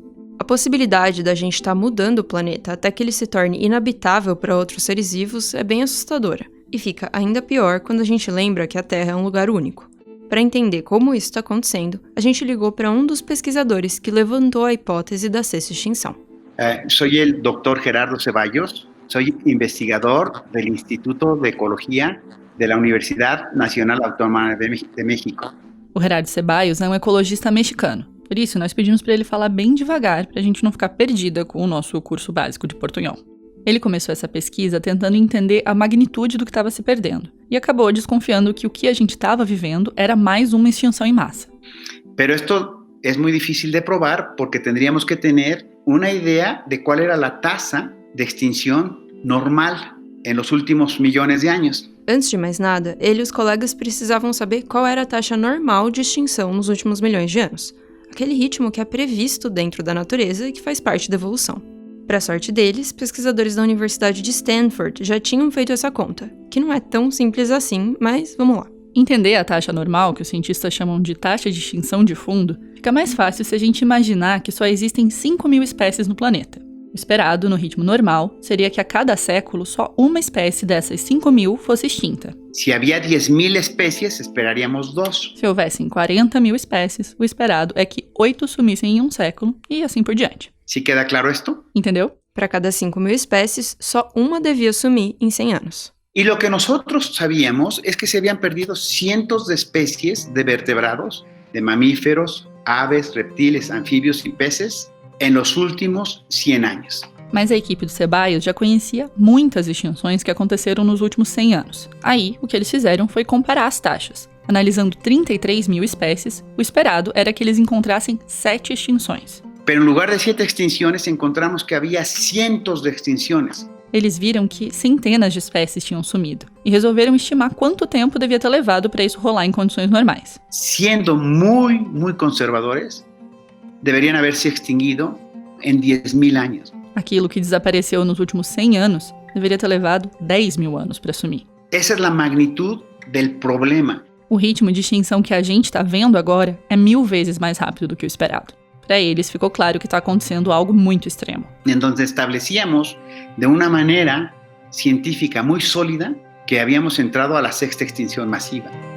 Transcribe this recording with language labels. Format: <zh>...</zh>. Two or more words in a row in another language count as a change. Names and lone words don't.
<pt>A possibilidade da gente estar mudando o planeta até que ele se torne inabitável para outros seres vivos é bem assustadora, e fica ainda pior quando a gente lembra que a Terra é um lugar único. Para entender como isso está acontecendo, a gente ligou para um dos pesquisadores que levantou a hipótese da 6ª extinção.</pt> <es>Soy el Dr. Gerardo Ceballos, soy investigador del Instituto de Ecología de la Universidad Nacional Autónoma de México.</es> <pt>O Gerardo Ceballos é um ecologista mexicano. Por isso, nós pedimos para ele falar bem devagar, para a gente não ficar perdida com o nosso curso básico de portunhol. Ele começou essa pesquisa tentando entender a magnitude do que estava se perdendo, e acabou desconfiando que o que a gente estava vivendo era mais uma extinção em massa.</pt> <es>Pero esto es muy difícil de probar porque tendríamos que tener una idea de cuál era la tasa de extinción normal en los últimos millones de años.</es> <pt>Antes de mais nada, ele e os colegas precisavam saber qual era a taxa normal de extinção nos últimos milhões de anos. Aquele ritmo que é previsto dentro da natureza e que faz parte da evolução. Para sorte deles, pesquisadores da Universidade de Stanford já tinham feito essa conta, que não é tão simples assim, mas vamos lá. Entender a taxa normal, que os cientistas chamam de taxa de extinção de fundo, fica mais fácil se a gente imaginar que só existem 5.000 espécies no planeta. O esperado, no ritmo normal, seria que a cada século só uma espécie dessas 5.000 fosse extinta.</pt> <es>Si había 10.000 especies, esperaríamos 2.</es> <pt>Se houvessem 40.000 espécies, o esperado é que 8 sumissem em um século e assim por diante.</pt> <es>¿Sí queda claro esto?</es> <pt>Entendeu? Para cada 5.000 espécies, só uma devia sumir em 100 anos.</pt> <es>Y lo que nosotros sabíamos es que se habían perdido cientos de especies de vertebrados, de mamíferos, aves, reptiles, anfibios y peces en los últimos 100 años.</es> <pt>Mas a equipe do Ceballos já conhecia muitas extinções que aconteceram nos últimos 100 anos. Aí, o que eles fizeram foi comparar as taxas. Analisando 33.000 espécies, o esperado era que eles encontrassem 7 extinções.</pt> <es>Pero en lugar de 7 extinciones, encontramos que había cientos de extinciones.</es> <pt>Eles viram que centenas de espécies tinham sumido e resolveram estimar quanto tempo devia ter levado para isso rolar em condições normais.</pt> <es>Siendo muy conservadores, deberían haberse extinguido en 10.000 años.</es> <pt>Aquilo que desapareceu nos últimos 100 anos deveria ter levado 10.000 anos para sumir.</pt> <es>Esa es la magnitud del problema.</es> <pt>O ritmo de extinção que a gente está vendo agora é 1000 vezes mais rápido do que o esperado. Para eles, ficou claro que está acontecendo algo muito extremo.</pt> <es>Entonces establecíamos de una manera científica muy sólida que habíamos entrado a la 6ª extinción masiva.</es>